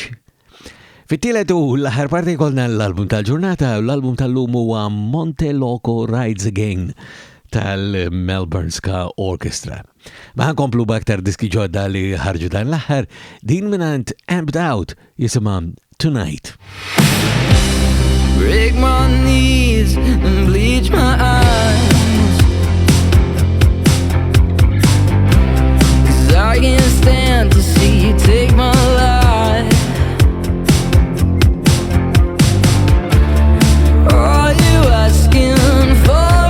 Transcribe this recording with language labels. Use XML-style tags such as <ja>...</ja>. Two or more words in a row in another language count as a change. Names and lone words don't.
<mt>Fit-tielet u l-aħħar parti kollna l-album tal-ġurnata u l-album tal-lum huwa Monte Loco Rides Again tal-Melbourne Ska Orchestra. Ma ħankomplu b'aktar diski ġodda li ħarġu dan l-aħħar, din minant Amped Out jisimha Tonight.</mt> <en>Break my knees and bleach my eyes, 'cause I can't stand to see you take my life. Are you asking for</en>